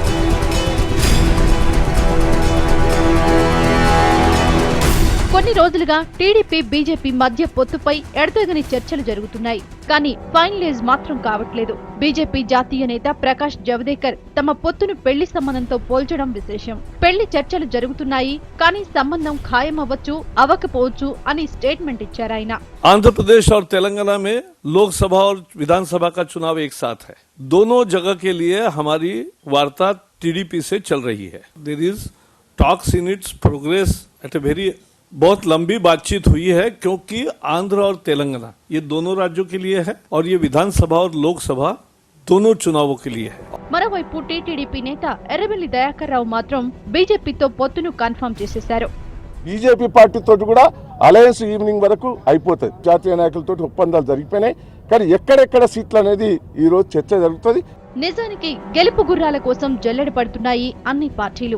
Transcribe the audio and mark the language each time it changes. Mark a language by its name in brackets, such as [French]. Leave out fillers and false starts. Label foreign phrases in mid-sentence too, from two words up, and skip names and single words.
[Telugu] కొన్ని రోజులుగా టీడీపీ, బీజేపీ మధ్య పొత్తుపై ఎడతెగని చర్చలు జరుగుతున్నాయి. కానీ ఫైనలైజ్ మాత్రం కావట్లేదు. బీజేపీ జాతీయ నేత ప్రకాష్ జవదేకర్ తమ పొత్తును పెళ్లి సంబంధంతో పోల్చడం విశేషం. పెళ్లి చర్చలు జరుగుతున్నాయి, కానీ సంబంధం ఖాయమవ్వచ్చు, అవ్వకపోవచ్చు అని స్టేట్మెంట్ ఇచ్చారాయన. [Hindi] आंध्र प्रदेश और तेलंगाना में लोकसभा और विधानसभा का चुनाव एक साथ है. दोनों जगह के लिए हमारी वार्ता टीडीपी से चल रही है. [English] There is talks in its progress at a very [Hindi] बहुत लंबी बातचीत हुई है, क्योंकि आंध्र और तेलंगाना ये दोनों राज्यों के लिए है और ये विधानसभा और लोकसभा दोनों चुनावों के लिए है. [Telugu] మరోవైపు టీడీపీ నేత ఎర్రబెల్లి దయాకర్ రావు మాత్రం బీజేపీతో పొత్తును కన్ఫర్మ్ చేసేశారు. బీజేపీ పార్టీతో కూడా అలయన్స్ ఈవినింగ్ వరకు అయిపోతుంది. జాతీయ నాయకులతో ఒప్పందాలు జరిగిపోయినాయి, కానీ ఎక్కడెక్కడ సీట్లు అనేది ఈ రోజు చర్చ జరుగుతుంది. నిజానికి గెలుపు గుర్రాల కోసం జల్లెడ పడుతున్నాయి అన్ని పార్టీలు.